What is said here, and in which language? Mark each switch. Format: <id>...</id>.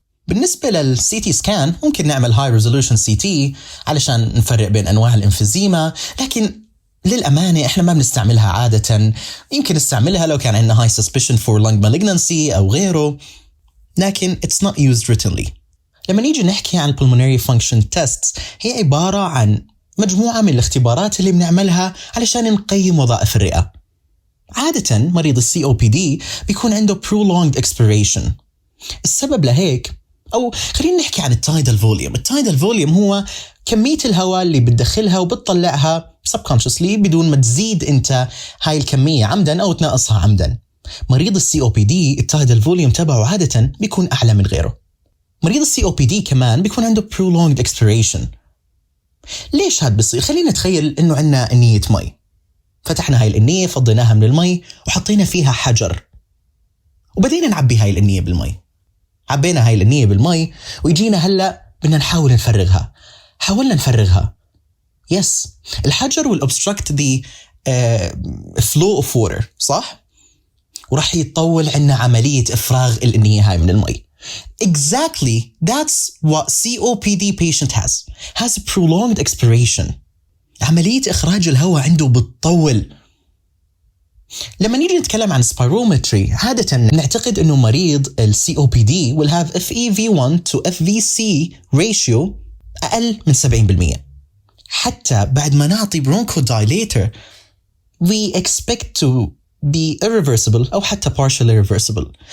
<ar>بالنسبة للCT scan ممكن نعمل high resolution CT علشان نفرق بين أنواع الإنفيزيما، لكن للأمانة إحنا ما بنستعملها عادة. يمكن نستعملها لو كان عندنا</ar> <en>high suspicion for lung malignancy</en> <ar>أو غيره، لكن</ar> <en>it's not used routinely.</en> <ar>لما نيجي نحكي عن pulmonary function tests هي عبارة عن مجموعة من الاختبارات اللي بنعملها علشان نقيم وظائف الرئة. عادة مريض COPD بيكون عنده prolonged expiration. السبب لهيك، أو خلينا نحكي عن التايدال فوليوم. التايدال فوليوم هو كمية الهواء اللي بتدخلها وبتطلعها subconsciously بدون ما تزيد أنت هاي الكمية عمدا أو تنقصها عمدا. مريض COPD التايدال فوليوم تبعه عادة بيكون أعلى من غيره. مريض COPD كمان بيكون عنده prolonged expiration. ليش هاد بصير؟ خلينا نتخيل إنه عنا إنية مي، فتحنا هاي الإنية فضيناها من المي وحطينا فيها حجر وبدينا نعبي هاي الإنية بالمي. عبينا هاي الإنية بالمي ويجينا هلأ بدنا نحاول نفرغها. حاولنا نفرغها، يس الحجر</ar> <en>will obstruct the flow of water،</en> <ar>صح؟ ورح يتطول عنا عملية إفراغ الإنية هاي من المي.</ar> <en>Exactly, that's what COPD patient has a prolonged expiration.</en> <ar>عملية إخراج الهواء عنده بتطول. لما نيجي نتكلم عن spirometry عادة نعتقد إنه مريض ال COPD</ar> <en>will have FEV1 to FVC ratio</en> <ar>أقل من 70%. حتى بعد ما نعطي bronchodilator</ar> <en>we expect to be irreversible</en> <ar>أو حتى partially irreversible.</ar>